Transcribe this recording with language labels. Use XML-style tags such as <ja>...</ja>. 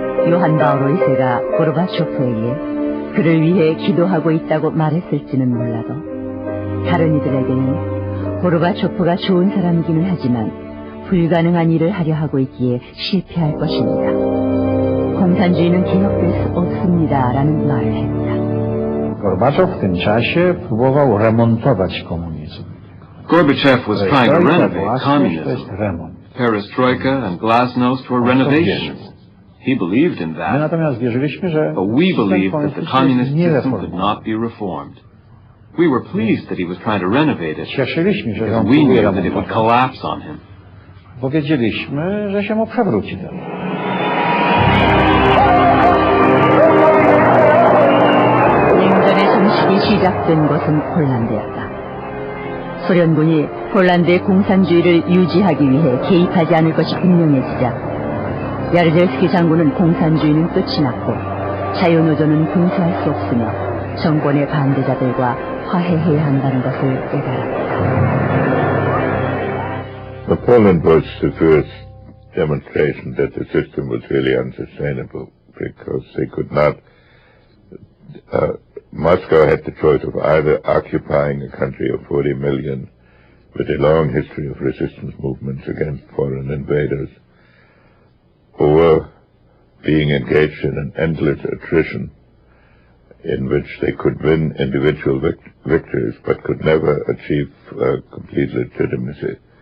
<ko>요한 바오로 2세가 고르바초프에게 그를 위해 기도하고 있다고 말했을지는 몰라도 다른 이들에게는 고르바초프가 좋은 사람이기는 하지만 불가능한 일을 하려 하고 있기에 실패할 것입니다. 공산주의는 기억될 수 없습니다라는 말을 했다.</ko> <pl>Gorbachev w tym czasie próbował remontować komunizm.</pl> <en>Gorbachev was trying to renovate communism. Perestroika and glasnost were renovations. He believed in that,</en> <pl>natomiast wierzyliśmy, że</pl> <en>but we believed that the communist system could not be reformed. We were pleased that he was trying to renovate it,</en> <pl>cieszyliśmy, że</pl> <en>because we knew that it would collapse on him.</en> <pl>Bo wiedzieliśmy, że się mu przewróci.</pl> <ko>냉전의 정식이 시작된 것은 폴란드였다. 소련군이 폴란드의 공산주의를 유지하기 위해 개입하지 않을 것이 분명해지자 야르젤스키 장군은 공산주의는 끝이 났고 자유노조는 근소할 수 없으며 정권의 반대자들과 화해해야 한다는 것을 깨달았다.</ko> <en>Poland was the first demonstration that the system was really unsustainable because they could not. Moscow had the choice of either occupying a country of 40 million with a long history of resistance movements against foreign invaders, who were being engaged in an endless attrition in which they could win individual victories but could never achieve complete legitimacy.</en>